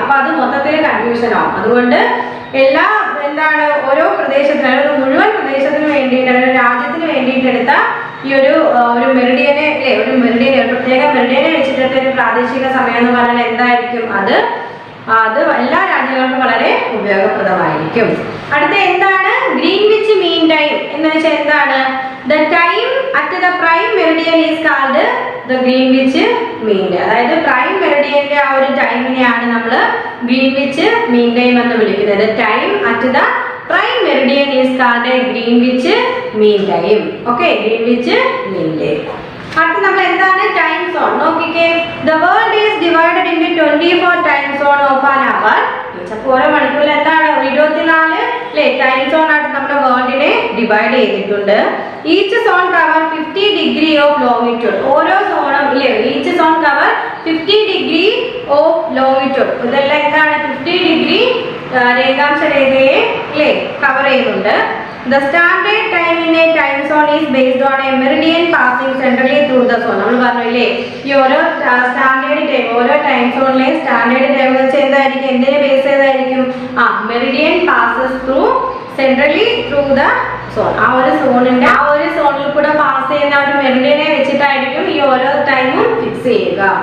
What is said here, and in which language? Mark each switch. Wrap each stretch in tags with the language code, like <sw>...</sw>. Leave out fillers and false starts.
<ml>അപ്പൊ അത് മൊത്തത്തിൽ കൺഫ്യൂഷൻ ആവും. അതുകൊണ്ട് എല്ലാ ഓരോ പ്രദേശത്തിന്, ഒരു മുഴുവൻ പ്രദേശത്തിന് വേണ്ടിയിട്ട്, ഒരു രാജ്യത്തിന് വേണ്ടിയിട്ട് എടുത്ത ഈ ഒരു മെറിഡിയനെ, അല്ലെ, ഒരു പ്രത്യേക മെറിഡിയനെ വെച്ചിട്ട് ഒരു പ്രാദേശിക സമയം എന്ന് പറഞ്ഞാൽ എന്തായിരിക്കും, അത് എല്ലാ രാജ്യങ്ങൾക്കും വളരെ ഉപയോഗപ്രദമായിരിക്കും. അടുത്ത എന്താണ് ഗ്രീൻവിച്ച് മീൻ ടൈം എന്ന് വെച്ചാൽ എന്താണ്,</ml> <en>the time at the prime meridian is called the greenwich mean.</en> <ml>അതായത് പ്രൈം മെറിഡിയന്റെ ആ ഒരു ടൈമിനെയാണ് നമ്മൾ ഗ്രീൻവിച്ച് മീൻ ടൈം എന്ന് വിളിക്കുന്നത്.</ml> <en>Time at the prime meridian is called a greenwich mean time. Okay, Greenwich mean time.</en> <ml>അടുത്ത നമ്മൾ എന്താണ് ടൈം സോൺ നോക്കിക്കേ.</ml> <en>The world is divided into 24 time zone of an hour.</en> <ml>അപ്പോൾ ഓരോ മണിക്കൂറിൽ എന്താണ് 24 അല്ലേ ടൈം സോൺ ആയിട്ട് നമ്മുടെ വേൾഡിനെ ഡിവൈഡ് ചെയ്തിട്ടുണ്ട്.</ml> <en>Each zone cover 50 degree of longitude.</en> <ml>ഓരോ സോണും ഇല്ലേ,</ml> <en>Each zone cover 50 degree of longitude.</en> <ml>ഇതെല്ലാം എന്താണ് 50 ഡിഗ്രി രേഖാംശ രേഖയെ ഇല്ലേ കവർ ചെയ്യുന്നുണ്ട്.</ml> <en>The standard time in a time zone is based on a meridian passing centrally through the zone.</en> <ml>നമ്മൾ പറഞ്ഞില്ലേ ഈ ഓരോ സ്റ്റാൻഡേർഡ് ടൈം, ഓരോ ടൈം സോണിലെ സ്റ്റാൻഡേർഡ് ടൈം എന്ന് വെച്ചാൽ എന്തായിരിക്കും, എന്തിനെ base ചെയ്തായിരിക്കും,</ml> <en>Meridian passes through centrally through the zone.</en> <ml>ആ ഒരു സോണിന്റെ ആ ഒരു സോണിൽ കൂടെ പാസ് ചെയ്യുന്ന ഒരു മെറിഡിയനെ വെച്ചിട്ടായിരിക്കും ഈ ഓരോ ടൈമും ഫിക്സ് ചെയ്യുക.</ml>